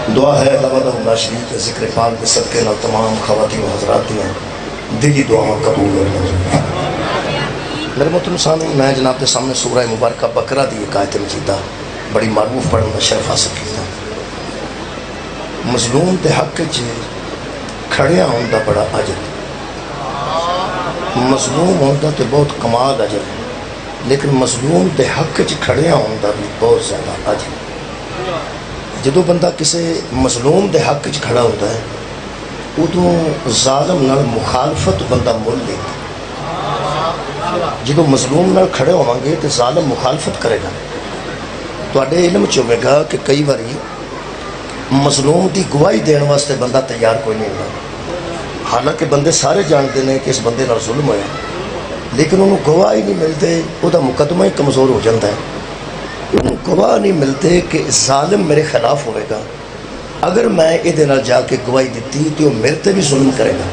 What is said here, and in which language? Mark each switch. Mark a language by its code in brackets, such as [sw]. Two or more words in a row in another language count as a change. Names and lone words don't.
[pa] دعا ہے [ar] اللہ وحدہ لا شریک [pa] کے ذکر پاک کے صدقے نال تمام خواتین و حضرات دیا دلی دعاواں قبول ہو میرے محترم سامنے میں جناب کے سامنے سورہ مبارکہ بقرہ دی ایک آیت مجیدہ بڑی معروف پڑھن کا شرف حاصل کیا. مظلوم دے حق چ کھڑیا ہون دا بڑا اجر، مظلوم ہون دا تے بہت کمال اجر، لیکن مظلوم دے حق چ کھڑیا ہون دا بھی بہت زیادہ اجر. جدو بندہ کسی مظلوم دے حق چ کھڑا ہوتا ہے ادو ظالم نال مخالفت بندہ مل لیتا. جدو مظلوم نال کھڑے ہوں گے تو ظالم مخالفت کرے گا. تواڈے علم چ ہوے گا کہ کئی باری مظلوم دی گواہی دین واسطے بندہ تیار کوئی نہیں ہوتا، حالانکہ بندے سارے جانتے ہیں کہ اس بندے نال ظلم ہویا، لیکن انہوں گواہ ہی نہیں ملتے، وہ مقدمہ ہی کمزور ہو جاتا ہے. انہوں گواہ نہیں ملتے کہ ظالم میرے خلاف ہوئے گا، اگر میں یہ جا کے گواہی دیتی تو وہ میرے تے بھی ظلم کرے گا.